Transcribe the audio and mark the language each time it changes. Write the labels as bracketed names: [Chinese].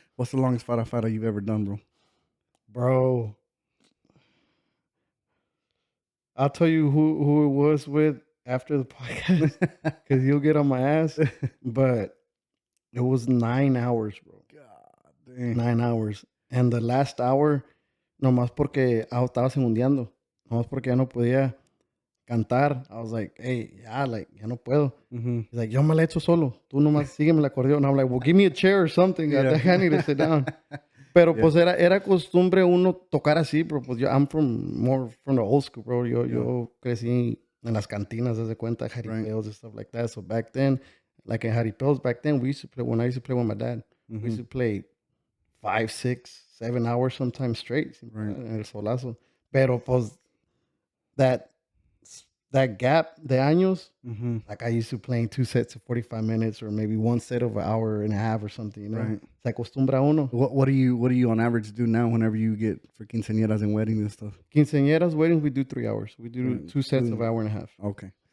[English] What's the longest fara you've ever done, bro? Bro, I'll tell you who it was with after the podcast, because you'll get on my ass, but it was 9 hours, bro. God dang. 9 hours. And the last hour, [Spanish] nomás porque estaba segundeando, nomás porque ya no podía cantar. [English] I was like, hey, [Spanish] ya no puedo. [English] He's like, [Spanish] yo me la echo solo. Tú nomás sígueme el acordeón. [English] I'm like, well, give me a chair or something. I think I need to sit down. [Spanish] Pero pues era costumbre uno tocar así, bro. Pues [English] I'm more from the old school, bro. [Spanish] Yo crecí en las cantinas, desde cuenta, jaripeos [English] and stuff like that. So back then, like in jaripeos back then, we used to play, when I used to play with my dad, we used to play 5, 6, 7 hours sometimes straight. Right. [Spanish] En el solazo. Pero pues [English] that that gap, the años, Mm-hmm. like I used to playing 2 sets of 45 minutes or maybe 1 set of an hour and a half or something, you know? Right. [Spanish] Se acostumbra uno. [English] What do you on average do now whenever you get for quinceañeras and weddings and stuff? Quinceañeras weddings, we do 3 hours. We do Right. 2 sets of hour and a half. Okay.